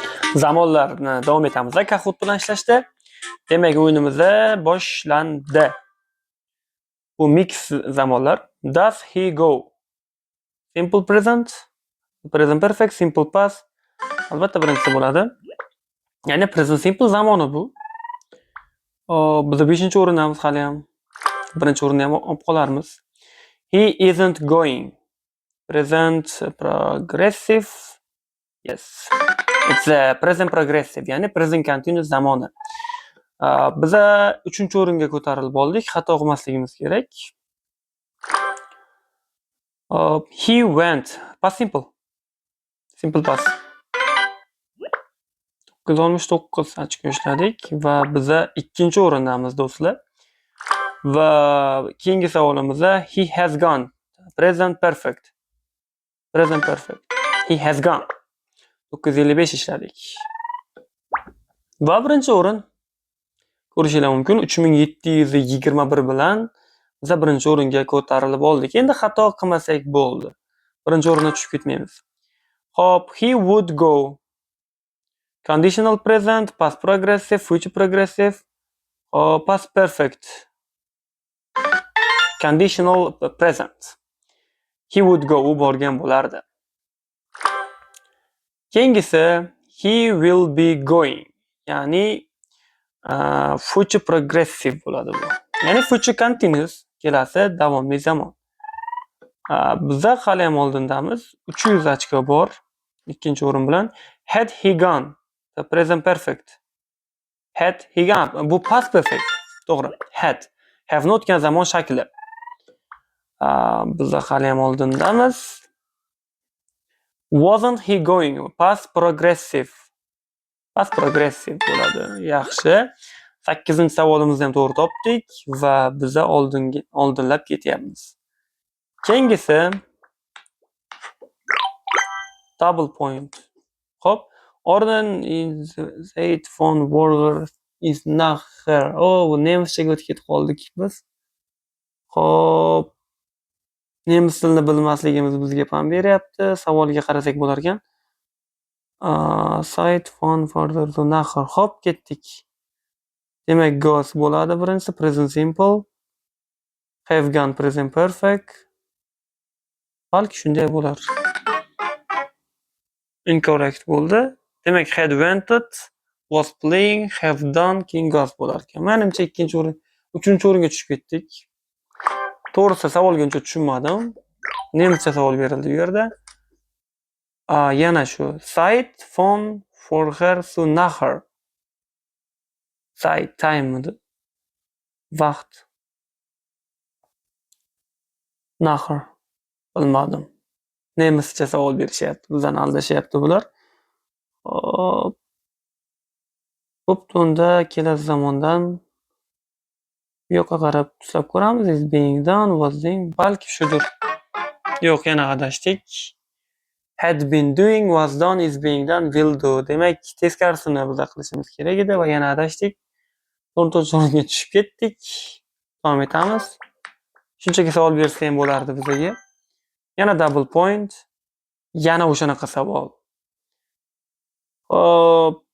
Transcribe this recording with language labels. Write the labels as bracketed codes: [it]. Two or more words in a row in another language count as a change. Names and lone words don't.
[uz] Zamonlarni davom etamiz Kahoot bilan ishlashda. Demak, o'yinimiz boshlandi. Bu mix zamonlar. [en] Does he go? Simple present, present perfect, simple past. [uz] Albatta birinchisi bo'ladi. Ya'ni [en] present simple [uz] zamoni bu. Biz 5-o'rindamiz hali ham. Birinchi o'rinni ham olib qolarmiz. [en] He isn't going. Present progressive. Yes. It's a present progressive, [uz] ya'ni [en] present continuous [uz] zamoni. Biz 3-o'ringa ko'tarilib oldik. Xato qilmasligimiz kerak. [en] He went. Past simple. Simple past. [uz] 969 ochko ishladik va biz 2-o'rindamiz do'stlar. Va keyingi savolimiz [en] he has gone. Present perfect. Present perfect. He has gone. 955 ishladik. [uz] Va birinchi o'rin ko'rishingiz mumkin 3721 bilan biz birinchi o'ringa ko'tarilib oldik. Endi xato qilmasak bo'ldi. Birinchi o'ringa tushib ketmaymiz. Hop, [en] he would go. Conditional present, past progressive, future progressive, past perfect. Conditional present. He would go, [uz] u borgan bo'lardi. Keyingisi [en] he will be going. [uz] Ya'ni [en] future progressive [uz] bo'ladi bu. Ya'ni [en] future continuous, [uz] kelasi davomli zamon. Bizda hali ham oldindamiz. 300 ochko bor. Ikkinchi o'rin bilan [en] had he gone. The present perfect. Had he gone. [uz] Bu [en] past perfect. [uz] To'g'ri. Had. Have o'tgan zamon shakli. Bizda hali ham oldindamiz. [en] Wasn't he going? Past progressive. Past progressive [uz] bo'ladi. Yaxshi. 8-savolimizni ham to'g'ri topdik va biz oldinlab ketyapmiz. Keyingisi [en] double point. [uz] Hop. Orden is 8 phone warrior is not her. Bu nemischaga o'tib ketib qoldik biz. Hop. Nemis tilini bilmasligimiz bizga pam beryapti. Savolga qarasak bo'lar ekan. Site phone further to nahar. Hop, ketdik. Demak, goes bo'ladi birinchisi [en] present simple. Have gone present perfect. [uz] Balki shunday bo'lar. Incorrect bo'ldi. Demak, [en] had wanted, was playing, have done, [uz] keyin goes bo'lar ekan. Menimcha 2-o'rin, 3-o'ringa tushib ketdik. To'g'risi savolga uncha tushunmadim. Nemischa savol berildi bu yerda. Yana shu site phone for her to nahar. Site time edi. Vaqt. Nahar. Bilmadim. Nemischa savol berishyapti. Bizdan aldashyapti bular. Hop. Bo'pti, kelasi zamondan bu yoqqa qarab tuslab ko'ramiz. [en] Is being done, was doing. [uz] Balki shudir. Yo'q, yana adashdik. [en] Had been doing, was done, is being done, will do. [uz] Demak, teskarisini biz qilishimiz kerak edi va yana adashdik. 4-o'ringa tushib ketdik. Davom etamiz. Shunchaki savol bersa ham bo'lardi bizga. Yana [en] double point. [uz] Yana o'shanaqa savol. Hop.